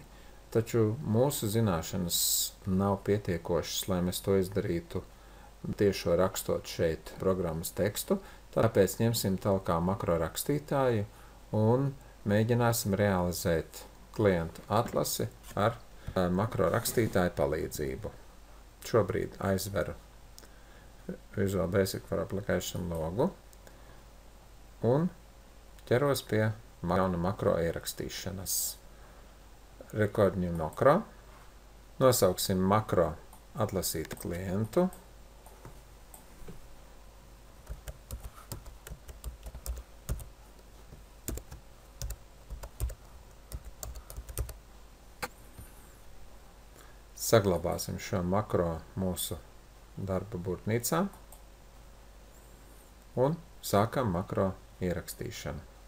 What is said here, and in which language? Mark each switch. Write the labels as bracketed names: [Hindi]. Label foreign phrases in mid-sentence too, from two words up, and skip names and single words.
[Latvian] Taču mūsu zināšanas nav pietiekošas, lai mēs to izdarītu tiešo rakstot šeit programmas tekstu, tāpēc ņemsim talkā makro rakstītāju un mēģināsim realizēt klientu atlasi ar makro rakstītāju palīdzību. Šobrīd aizveru Visual Basic for Application logu un ķeros pie jauna makro ierakstīšanas. [English] Record new makro. [Latvian] Nosauksim makro atlasīt klientu. Saglabāsim šo makro mūsu darba burtnīcā un sākam makro ierakstīšanu.